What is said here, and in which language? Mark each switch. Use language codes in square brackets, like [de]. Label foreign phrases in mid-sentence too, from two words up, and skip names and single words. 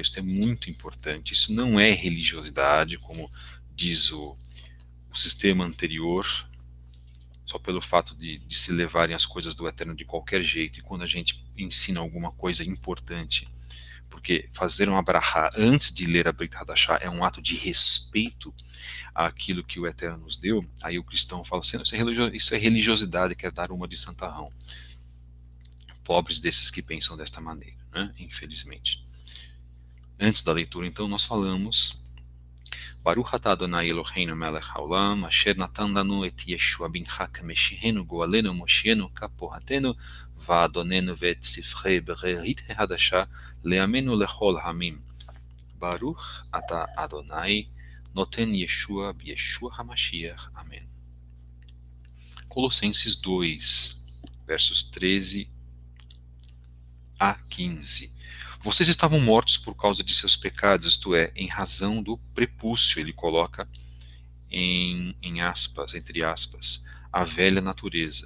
[pt] Isso é muito importante, isso não é religiosidade, como diz o sistema anterior, só pelo fato de se levarem as coisas do Eterno de qualquer jeito, e quando a gente ensina alguma coisa importante, porque fazer uma brahá antes de ler a Brit Hadashah é um ato de respeito àquilo que o Eterno nos deu, aí o cristão fala assim, isso é religiosidade, quer dar uma de santarrão. Pobres desses que pensam desta maneira, né? Infelizmente. [he] Antes da leitura, então, nós falamos ברוך אתה אדוני אלוהינו מלך העולם אשר נתן לנו את ישוע בנך כמשיחנו גואלנו מושיענו כפרתנו ואדוננו ואת ספרי ברית חדשה לעמנו לכל העמים. ברוך אתה אדוני נותן ישוע בישוע המשיח. [pt] Amém. Colossenses 2, versos 13 a 15. Vocês estavam mortos por causa de seus pecados, isto é, em razão do prepúcio, ele coloca em aspas, entre aspas, a velha natureza.